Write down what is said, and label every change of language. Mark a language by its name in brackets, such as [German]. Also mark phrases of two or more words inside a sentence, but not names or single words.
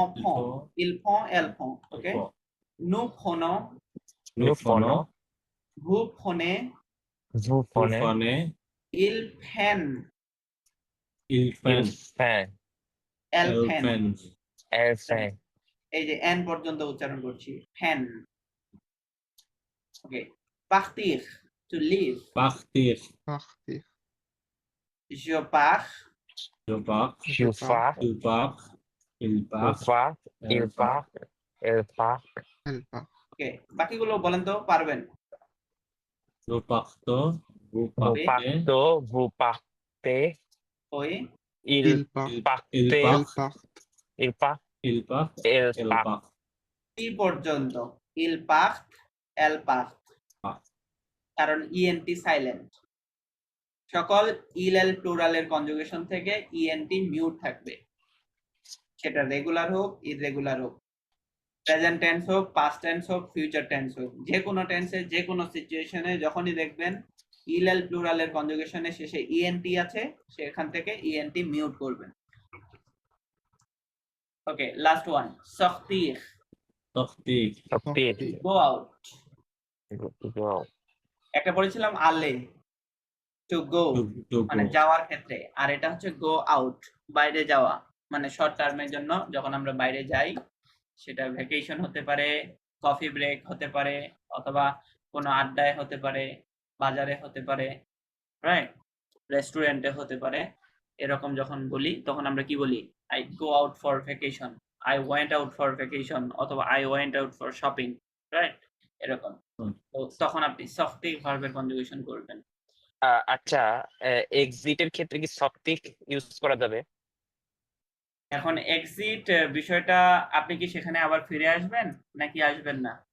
[French] Il prend, prend, il prend, elle prend, elle ok? prend. nous prenons, Nous prenons, vous prenez, vous vous prenez, prenez, ils prennent, il il prend, fait, elle elle prend, prend. elle fait, [Bangla] এই যে n পর্যন্ত উচ্চারণ করছি, [French] prend, ওকে। partir, [English] to leave, [French] Partir, Partir. je pars, je pars, je pars, tu pars, il je part, pars, il elle part. part, elle part, Elle part. [Bangla] ওকে। বাকিগুলো বলেন তো, পারবেন? [French] Nous partons, vous nous Oui. partez, partons, vous partez, [Bangla] ওই [French] il Il part. il partait, Elle part. il part, il part, elle elle part. part. [Bangla] টি পর্যন্ত, [French] il part, elle part, Part. [Bangla] কারণ ইএনটি সাইলেন্ট। সকল ইল প্লুরালের কনজুগেশন থেকে ইএনটি মিউট থাকবে, সেটা রেগুলার হোক ইররেগুলার হোক, প্রেজেন্ট টেন্স হোক, পাস্ট টেন্স হোক, ফিউচার টেন্স হোক, যে কোনো টেন্সে যে কোনো সিচুয়েশনে যখনই দেখবেন ইল প্লুরালের কনজুগেশনের শেষে ইএনটি আছে, সেখান থেকে ইএনটি মিউট করবেন। [English] okay, last one, [French] sortir, Sortir, Sortir, Sortir. [English] go out। go, [Bangla] একটা পড়েছিলাম আলে, [English] to go, to [Bangla] মানে [English] go. [Bangla] যাওয়ার ক্ষেত্রে, আর এটা হচ্ছে [English] go out, [Bangla] বাইরে যাওয়া, মানে শর্ট টার্মের জন্য যখন আমরা বাইরে যাই, সেটা ভ্যাকেশন হতে পারে, [English] coffee break [Bangla] হতে পারে, অথবা কোনো আড্ডায় হতে পারে, বাজারে হতে পারে, রাইট, রেস্টুরেন্টে হতে পারে। এরকম যখন বলি তখন আমরা কি বলি? [English] I go out for vacation, I went out for vacation, অথবা I went out for shopping, right, এরকম। হুম। [Bangla] তো তখন আপনি সফটিক ভার্বের কনজুগেশন করবেন। আচ্ছা, এক্সিটের ক্ষেত্রে কি সফটিক ইউজ করা যাবে? এখন এক্সিট বিষয়টা আপনি কি সেখানে আবার ফিরে আসবেন নাকি আসবেন না?